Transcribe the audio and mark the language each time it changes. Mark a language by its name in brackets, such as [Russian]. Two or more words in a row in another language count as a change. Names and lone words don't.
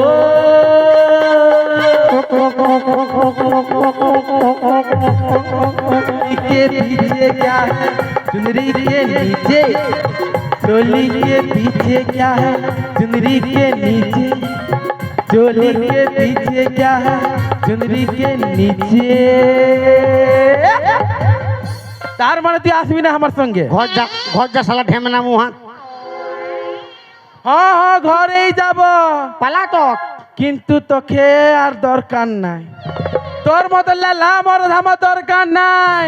[Hindi] के पीछे क्या है चुनरी के नीचे, चोली के पीछे क्या है चुनरी के नीचे, चोली के पीछे क्या है चुनरी के नीचे। [Bangla] तार মানে তুই আসবি না আমার সঙ্গে? ঘর যা শালা ঢেমনা মুহা হ্যাঁ হ্যাঁ ঘরেই যাব, পালা তো। কিন্তু তোকে আর দরকার নাই, তোর মতো লালা মরদ আমার দরকার নাই।